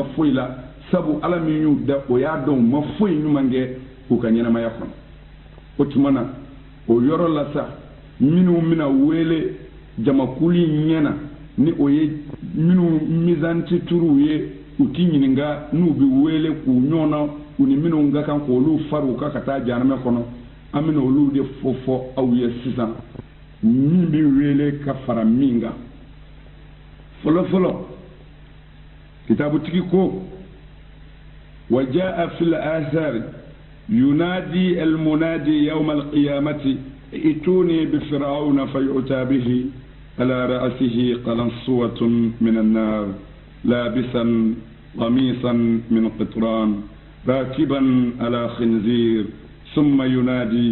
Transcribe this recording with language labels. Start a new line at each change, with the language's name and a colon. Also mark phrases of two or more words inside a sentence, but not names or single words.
Bambara: foyi la sabu ala min y'u da o y'a dɔn u ma foyi ɲuman kɛ k'u ka ɲɛnamaya kɔnɔ o tuma na o yɔrɔ la sa minnu bɛna wele jamakuli ɲɛna ni o ye minnu mizanti turuw ye u ti ɲininka n'u bɛ wele k'u ɲɔgɔn na u ni minnu ka kan k'olu fari u ka taa jahanama kɔnɔ an bɛna olu de fɔ aw ye sisan min bɛ wele ka fara min kan fɔlɔfɔlɔ kitabutigi ko
Arabic: وجاء في الآثار ينادي المنادي يوم القيامة ائتوني بفرعون فيؤتى به على رأسه قلنسوة من النار لابسا قميصا من قطران راكبا على خنزير ثم ينادي